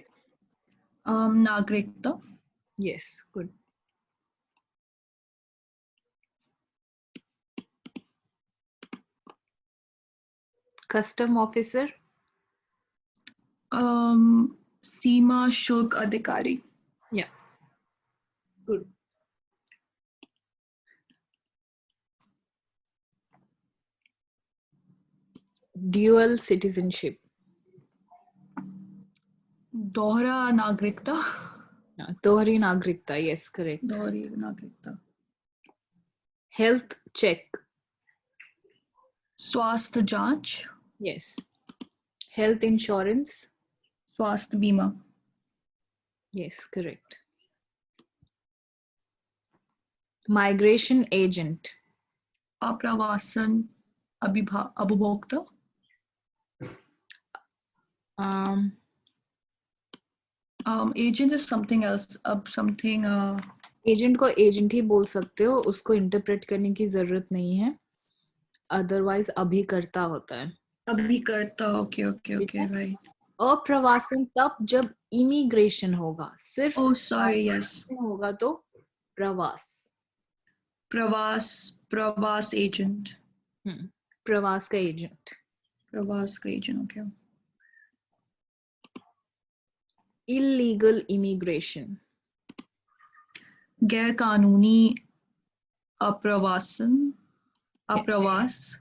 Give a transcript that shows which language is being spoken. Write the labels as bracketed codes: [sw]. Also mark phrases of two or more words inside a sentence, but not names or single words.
[hi] नागरिकता. [en] Yes, good. Custom officer. [hi] सीमा शुल्क अधिकारी. [en] Yeah, good. Dual citizenship. [hi] दोहरा नागरिकता. दोहरी नागरिकता, [en] yes, correct. [hi] दोहरी नागरिकता. [en] Health check. [hi] स्वास्थ्य जांच. [en] Yes. Health insurance. [hi] स्वास्थ्य बीमा. [en] Yes, correct. Migration agent. [hi] आप्रवासन अभिभोक्ता. [en] Agent is something else. Something. [hi] Agent को agent ही बोल सकते हो, उसको interpret करने की जरूरत नहीं है. Otherwise अभिकर्ता होता है. [en] अभिकर्ता. Okay, okay, okay, right. [hi] अप्रवासन तब जब इमिग्रेशन होगा, सिर्फ [en] Oh, sorry, yes. [hi] होगा तो प्रवास. प्रवास agent. प्रवास का agent. प्रवास का agent, okay. [en] Illegal immigration. [hi] गैर कानूनी अप्रवासन. अप्रवास.